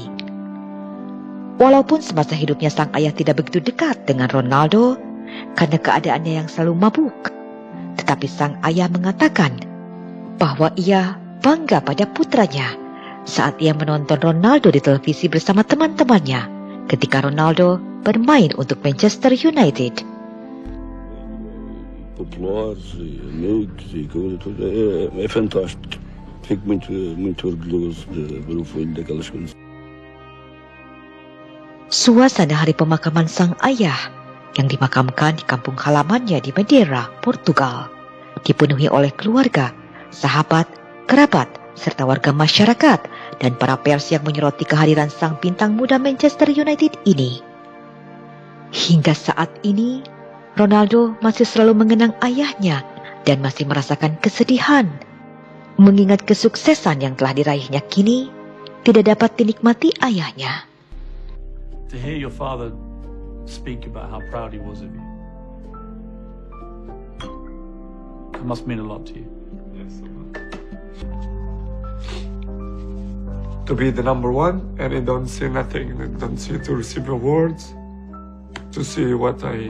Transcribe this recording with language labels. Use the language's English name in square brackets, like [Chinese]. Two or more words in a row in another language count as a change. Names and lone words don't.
[Indonesian] Walaupun semasa hidupnya sang ayah tidak begitu dekat dengan Ronaldo karena keadaannya yang selalu mabuk, tetapi sang ayah mengatakan bahwa ia bangga pada putranya saat ia menonton Ronaldo di televisi bersama teman-temannya ketika Ronaldo bermain untuk Manchester United. [Portuguese] Populares e amigos e coisa toda é fantástico. Fico muito orgulhoso de ver o filho daquelas coisas. [Indonesian] Suasana hari pemakaman sang ayah yang dimakamkan di kampung halamannya di Madeira, Portugal, dipenuhi oleh keluarga, sahabat, kerabat, serta warga masyarakat dan para pers yang menyoroti kehadiran sang bintang muda Manchester United ini. Hingga saat ini, Ronaldo masih selalu mengenang ayahnya dan masih merasakan kesedihan. Mengingat kesuksesan yang telah diraihnya kini, tidak dapat dinikmati ayahnya. [English] To hear your father speak about how proud he was of you, it must mean a lot to you. To be the number one, and I don't see nothing, I don't see to receive awards, to see what I...